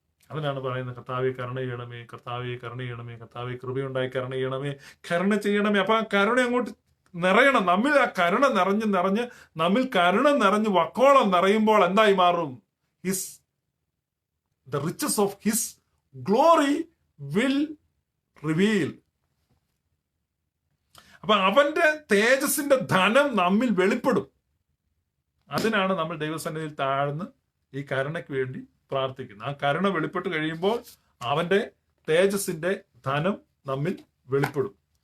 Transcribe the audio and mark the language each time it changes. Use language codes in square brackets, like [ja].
[ml] അതിനാണ് പറയുന്നത്, കർത്താവെ കരുണ ചെയ്യണമേ, കർത്താവെ കരുണ ചെയ്യണമേ, കർത്താവെ കൃപയുണ്ടായി കരുണ ചെയ്യണമേ, കരുണ ചെയ്യണമേ. അപ്പൊ ആ കരുണ അങ്ങോട്ട് നിറയണം. നമ്മിൽ ആ കരുണ നമ്മിൽ കരുണ നിറഞ്ഞ് വക്കോളം നിറയുമ്പോൾ എന്തായി മാറും? [en] the riches of his glory will reveal. [ml] അപ്പൊ അവന്റെ തേജസ്സിന്റെ ധനം നമ്മിൽ വെളിപ്പെടും. അതിനാണ് നമ്മൾ ദൈവസന്നിധിയിൽ താഴ്ന്ന് ഈ കരുണയ്ക്ക് വേണ്ടി പ്രാർത്ഥിക്കുന്നത്. ആ കരുണ വെളിപ്പെട്ട് കഴിയുമ്പോൾ അവന്റെ തേജസ്സിന്റെ ധനം നമ്മിൽ വെളിപ്പെടും.